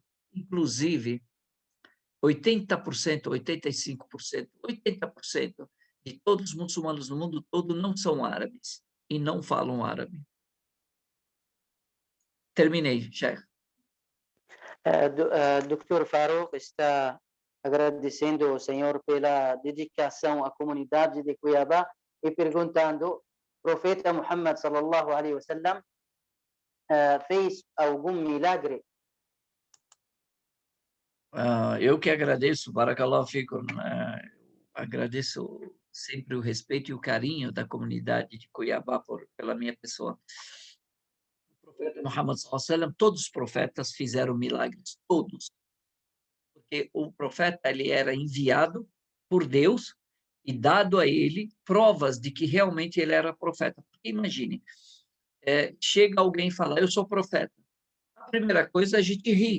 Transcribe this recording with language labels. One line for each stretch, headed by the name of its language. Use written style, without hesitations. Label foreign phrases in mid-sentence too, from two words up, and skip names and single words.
Portuguese: Inclusive, 80%, 85%, 80% de todos os muçulmanos no mundo todo não são árabes e não falam árabe. Terminei, Sheikh. Dr. Farouk está agradecendo ao Senhor pela dedicação à comunidade de Cuiabá e perguntando, profeta Muhammad
Arabic: صلى الله عليه وسلم
Portuguese: fez algum milagre? Eu que agradeço,
Arabic: بارك الله فيكم,
Portuguese: agradeço sempre o respeito e o carinho da comunidade de Cuiabá pela minha pessoa. O profeta Muhammad
Arabic: صلى الله عليه وسلم,
Portuguese: todos os profetas fizeram milagres, todos. Porque o profeta ele era enviado por Deus e dado a ele provas de que realmente ele era profeta. Porque imagine, chega alguém e fala, eu sou profeta. A primeira coisa, a gente ri.